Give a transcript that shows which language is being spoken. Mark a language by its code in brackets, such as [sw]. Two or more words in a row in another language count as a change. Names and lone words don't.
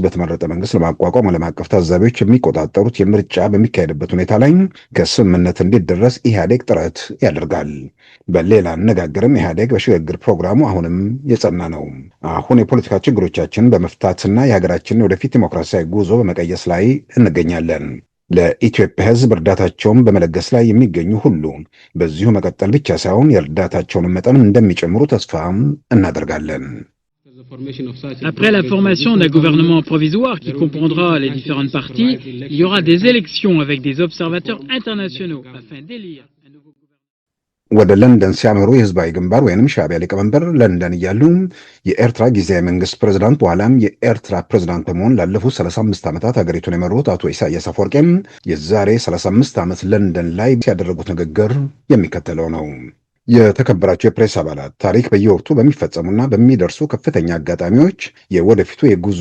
[am] በተመረጠ መንግስት ለማቋቋም ዓለም አቀፍ ታዛቢዎች የሚቆጣጠሩት የምርጫ በሚካሄድበት ሁኔታ ላይ ከስምምነት እንዲደረስ ኢህአዴግ ጥረት ያደርጋል። በሌላ አነጋገርም ኢህአዴግ በሽግግር ፕሮግራሙ አሁንም የጸና ነው። አሁን የፖለቲካ ችግሮቻችን በመፍታትና የሀገራችንን ወደፊት ዲሞክራሲያዊ ጉዞ በመቀየስ ላይ እንገኛለን። ለኢትዮጵያ ህዝብ እርዳታቸውን በመለገስ ላይ የሚገኙ ሁሉ በዚሁ መቀጠል ብቻ ሳይሆን የእርዳታቸውን መጠን እንደሚጨምሩ ተስፋ እናደርጋለን። [fr] Après la formation d'un gouvernement provisoire qui comprendra les différentes parties, il y aura des élections avec des observateurs internationaux afin d'élire un nouveau gouvernement. [am] ወደ ለንደን ሲያመሩ የህዝባዊ ግንባር ወይንም ሻዕቢያ ሊቀመንበር ለንደን እያሉ የኤርትራ ጊዜያዊ መንግስት ፕሬዝዳንት በኋላም የኤርትራ ፕሬዝዳንት በመሆን ላለፉት 35 ዓመታት ሀገሪቱን የመሩት አቶ ኢሳያስ አፈወርቂም የዛሬ 35 ዓመት ለንደን ላይ ያደረጉት ንግግር የሚከተለው ነው። የተከበራቸው የፕሬስ አባላት፣ ታሪክ በየወቅቱ በሚፈጸሙና በሚደርሱ ከፍተኛ አጋጣሚዎች የወደፊቱ የጉዞ